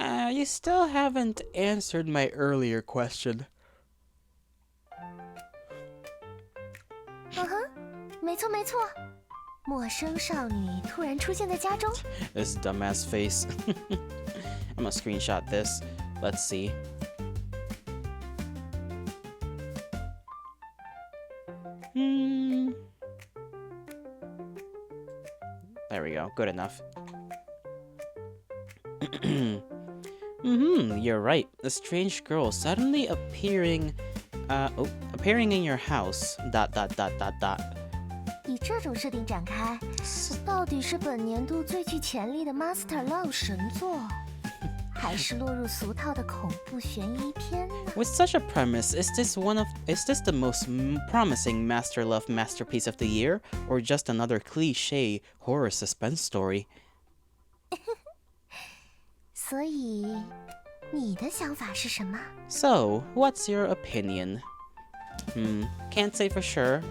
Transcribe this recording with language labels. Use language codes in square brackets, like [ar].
[en] You still haven't answered my earlier question. [zh] 嗯哼，没错没错，陌生少女突然出现在家中。 [en] This dumbass face. I'm gonna screenshot this. Let's see. There we go. Good enough. You're right. A strange girl suddenly appearing in your house. ... [zh] 以这种设定展开，到底是本年度最具潜力的 Master Love 神作，还是落入俗套的恐怖悬疑片呢？ [en] With such a premise, is this the most promising Master Love masterpiece of the year, or just another cliché horror suspense story? [zh] 所以，你的想法是什么？ [en] So, what's your opinion? Can't say for sure.